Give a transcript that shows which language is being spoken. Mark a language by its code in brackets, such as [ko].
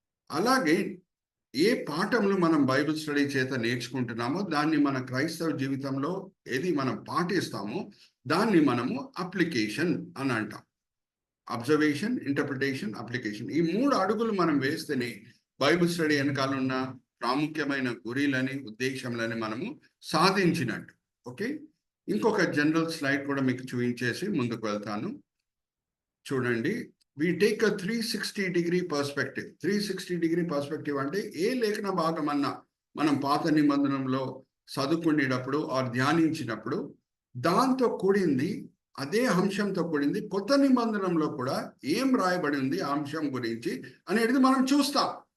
[te] అలాగే ఏ పాఠములు మనం Bible study చేత నేర్చుకుంటున్నామో దాన్ని మన క్రైస్తవ జీవితంలో ఏది మనం పాటిస్తామో దాన్ని మనము అప్లికేషన్ అని అంటాం. Observation, interpretation, application. ఈ 3 అడుగులు మనం వేస్తేనే బైబిల్ స్టడీ వెనకాల ఉన్న ప్రాముఖ్యమైన గురిలని, ఉద్దేశంలని మనము సాధించినట్టు. ఓకే, ఇంకొక జనరల్ స్లైడ్ కూడా మీకు చూపించేసి ముందుకు వెళ్తాను. చూడండి, [en] we take a 360-degree perspective. [te] 360-degree perspective అంటే ఏ లేఖన భాగం అన్నా మనం పాత నిబంధనలో చదువుకునేటప్పుడు ధ్యానించినప్పుడు దాంతో కూడింది, అదే అంశంతో కూడింది కొత్త నిబంధనలో కూడా ఏం రాయబడి ఉంది ఆ అంశం గురించి అనేది మనం చూస్తాం.